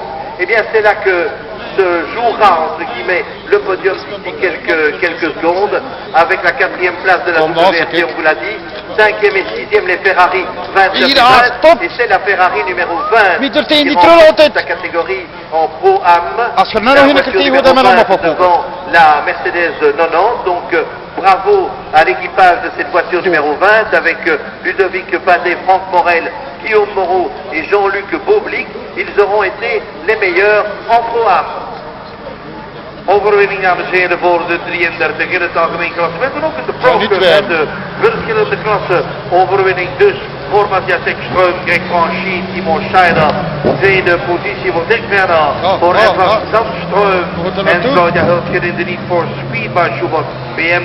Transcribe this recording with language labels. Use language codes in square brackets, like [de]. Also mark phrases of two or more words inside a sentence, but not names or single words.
[fr] Eh bien, c'est là que se jouera, entre guillemets, le podium d'ici quelques secondes, avec la 4e place de la WRC, on vous l'a dit, 5e et 6e les Ferrari 29 et c'est la Ferrari numéro 20 qui remporte sa catégorie en Pro-Am, la voiture numéro 20 devant la Mercedes 90, donc bravo à l'équipage de cette voiture numéro 20 avec Ludovic Padet, Franck Morel, Guillaume Moreau et Jean-Luc Beaublic. Ils auront été les meilleurs en Pro-Am. [nl] Overwinning, dames en heren, voor de 33 in het algemeen klassement en ook in de pro-klasse. De verschillende klassen overwinning dus voor Matthias Ekström, Greg Franchi, Timo Scheider. Tweede positie wordt Ekberger voor Edward Zandström en Claudia Hurtgen in de Need for Speed bij Schubert BMW.